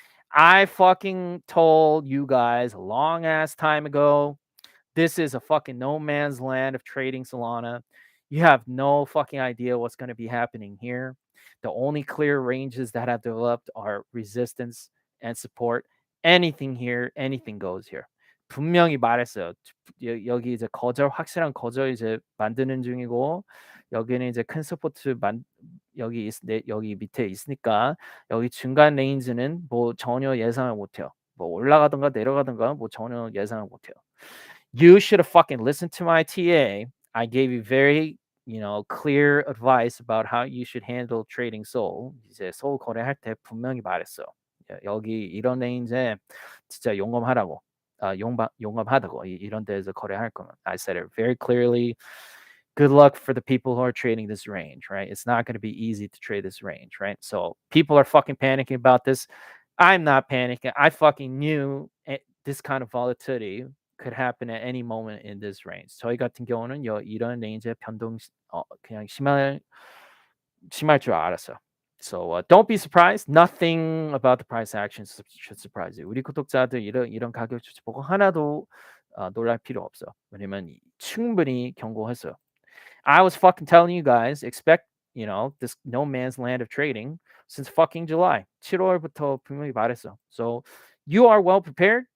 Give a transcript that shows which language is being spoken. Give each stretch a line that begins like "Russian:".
English: I fucking told you guys a long ass time ago, this is a fucking no man's land of trading Solana. You have no fucking idea what's going to be happening here. The only clear ranges that have developed are resistance and support. Anything here, anything goes here.
Korean: 분명히 말했어요. 여기 이제 확실한 거절 이제 만드는 중이고, 여기는 이제 큰 서포트 여기 밑에 있으니까 여기 중간 레인지는 뭐 전혀 예상을 못해요. 뭐 올라가든가 내려가든가 뭐 전혀 예상을 못해요.
English: You should have fucking listened to my TA. I gave you very, clear advice about how you should handle trading Sol.
Korean: 이제 Sol 거래할 때 분명히 말했어요. 여기 이런 레인지에 진짜 용감하다고. 용감하다고 이런 데서 거래할 거면.
English: I said it very clearly. good luck for the people who are trading this range, right? It's not going to be easy to trade this range, right? So people are fucking panicking about this. I'm not panicking. I fucking knew this kind of volatility could happen at any moment in this range.
Korean: 저희 같은 경우는 이런 레인지의 변동 그냥 심할 줄 알았어요.
English: So don't be surprised. Nothing about the price action should surprise you.
Korean: 우리 구독자들 이런 가격 조치 보고 하나도 놀랄 필요 없어. 왜냐면 충분히 경고했어요.
English: I was fucking telling you guys, expect, this no man's land of trading since fucking July.
Korean: 7월부터 분명히 말했어.
English: So you are well prepared.